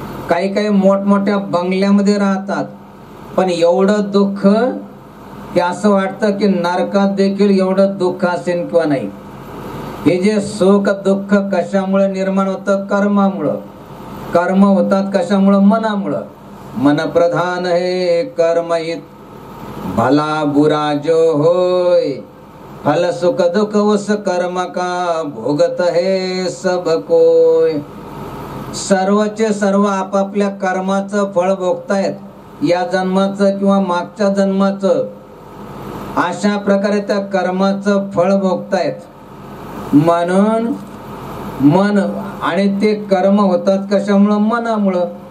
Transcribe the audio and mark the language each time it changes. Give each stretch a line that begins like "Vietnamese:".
Marathi: काही काही मोठमोठ्या बंगल्यामध्ये राहतात, पण एवढं दुःख की असं वाटतं की नरकात देखील एवढं दुःख असेल किंवा नाही. हे जे सुख दुःख कशामुळे निर्माण होतं? कर्मामुळं. कर्म होतात कशामुळं? मनामुळं.
Hindi: मन प्रधान है कर्महित, भला बुरा जो होय, फल सुख दुख उस कर्म का भोगत है सब कोय.
Marathi: सर्वचे सर्व आपापल्या कर्माचं फळ भोगतायत, या जन्माचं किंवा मागच्या जन्माचं. अशा प्रकारे त्या कर्माचं फळ भोगतायत. म्हणून मन आणि ते कर्म होतात कशामुळं? मनामुळं.